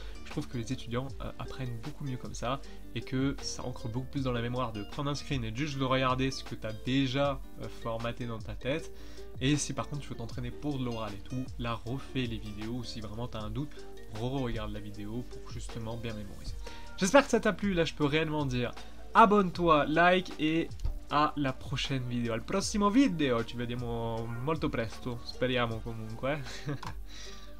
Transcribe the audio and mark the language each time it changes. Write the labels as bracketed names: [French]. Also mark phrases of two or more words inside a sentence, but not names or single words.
[French] Je trouve que les étudiants apprennent beaucoup mieux comme ça, et que ça ancre beaucoup plus dans la mémoire de prendre un screen et juste de regarder ce que tu as déjà formaté dans ta tête. Et si par contre tu veux t'entraîner pour de l'oral et tout, là refais les vidéos, ou si vraiment tu as un doute, re-regarde la vidéo pour justement bien mémoriser. J'espère que ça t'a plu, là je peux réellement dire abonne-toi, like et à la prochaine vidéo. [Italian] Al prossimo video, ci vediamo molto presto, speriamo comunque.